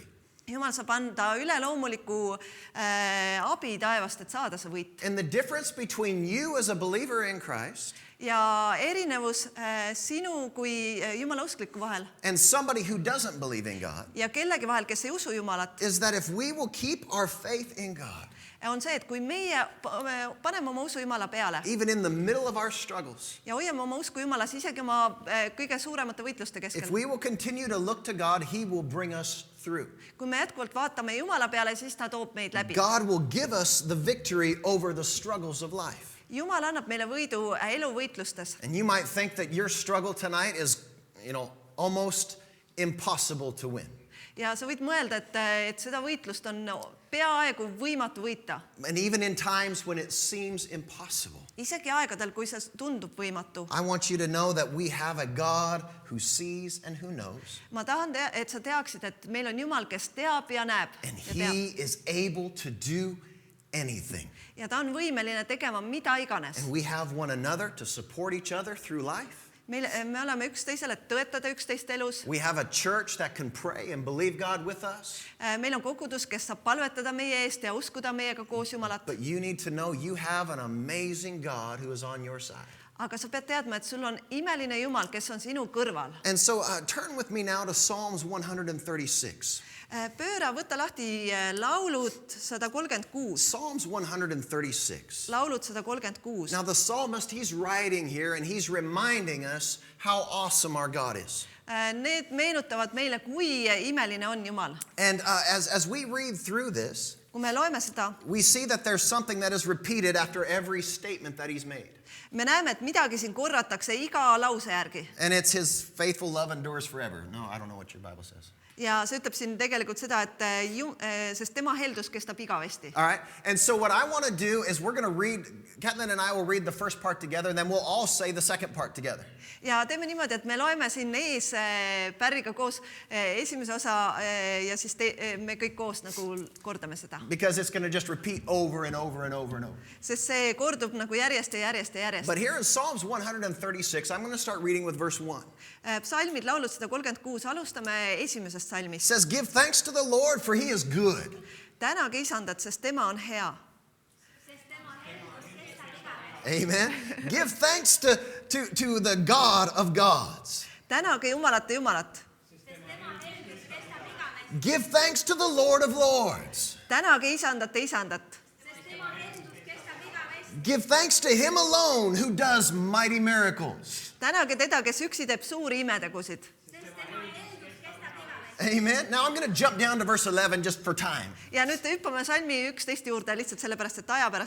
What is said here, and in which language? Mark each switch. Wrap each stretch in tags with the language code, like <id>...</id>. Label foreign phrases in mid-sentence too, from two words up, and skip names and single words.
<et>Jumal saab anda üleloomuliku abi taevast, et saada see võit.</et> <en>And the difference between you as a believer in Christ</en> <et>Ja erinevus sinu kui Jumala uskliku vahel</et> <en>and somebody who doesn't believe in God</en> <et>ja kellegi vahel, kes ei usu Jumalat,</et> <en>is that if we will keep our faith in God,</en> <et>on see, et kui meie paneme oma usu Jumala peale</et> <en>even in the middle of our struggles,</en> <et>ja hoiame oma usku Jumalas isegi oma kõige suuremate võitluste</et> <en>if</en> <et>keskel.</et> <en>we will continue to look to God, he will bring us through.</en> <et>Kui me jätkuvalt vaatame Jumala peale, siis ta toob meid läbi.</et> <en>God will give us the victory over the struggles of life.</en> <et>Jumal annab meile võidu eluvõitlustes.</et> <en>And you might think that your struggle tonight is, almost impossible to win.</en> <et>Ja sa võid mõelda, et seda võitlust on peaaegu võimatu võita.</et> <en>And even in times when it seems impossible,</en> <et>Isegi aegadel, kui see tundub võimatu.</et> <en>I want you to know that we have a God who sees and who knows.</en> <et>Ma tahan, et sa teaksid, et meil on Jumal, kes teab ja näeb.</et> <en>And</en> <et>Ja teab.</et> <en>he is able to do anything.</en> <et>Ja ta on võimeline tegema mida iganes.</et> <en>And we have one another to support each other through life.</en> <et>Me oleme üksteisele tõetada üksteist elus.</et> <en>We have a church that can pray and believe God with us.</en> <et>Meil on kogudus, kes saab palvetada meie eest ja uskuda meiega koos Jumalat.</et> <en>But you need to know you have an amazing God who is on your side.</en> <et>Aga sa pead teadma, et sul on imeline Jumal, kes on sinu kõrval.</et> <en>And so turn with me now to Psalms 136.</en> <et>Pööra, võta lahti laulud 136.</et> <en>Psalms 136.</en> <et>Laulud 136.</et> <en>Now the psalmist, he's writing here and he's reminding us how awesome our God is.</en> <et>Need meenutavad meile, kui imeline on Jumal.</et> <en>And as we read through this,</en> <et>Kui me loeme seda,</et> <en>we see that there's something that is repeated after every statement that he's made.</en> <et>me näeme, et midagi siin korratakse iga lause järgi.</et> <en>And it's his faithful love endures forever. No, I don't know what your Bible says.</en> <et>ja see ütleb siin tegelikult seda, et sest tema heldus kestab igavesti.</et> <en>All right. And so what I want to do is we're going to read, Kathleen and I will read the first part together, and then we'll all say the second part together.</en> <et>Ja teeme niimoodi, et me loeme siin ees Pärriga koos esimese osa ja siis me kõik koos nagu kordame seda.</et> <en>Because it's going to just repeat over and over and over and over.</en> <et>Sest see kordub nagu järjest ja järjest ja järjest.</et> <en>But here in Psalms 136, I'm going to start reading with verse 1.</en> <et>Psalmid laulud 136, alustame esimesest</et> <en>It</en> <et>psalmist.</et> <en>says, give thanks to the Lord, for he is good.</en> <et>Tänage isandat, sest tema on hea. Amen.</et> <en>Give thanks to the God of gods.</en> <et>Tänage Jumalat ja Jumalat.</et> <en>Give thanks to the Lord of lords.</en> <et>Tänage isandat ja isandat.</et> <en>Give thanks to him alone who does mighty miracles.</en> <et>Tänage teda, kes üksi teeb suuri imetegusid. Amen.</et> <en>Now I'm going to jump down to verse 11 just for time.</en> <et>Ja nüüd hüppame salmi 11 juurde lihtsalt sellepärast, et aja pärast.</et>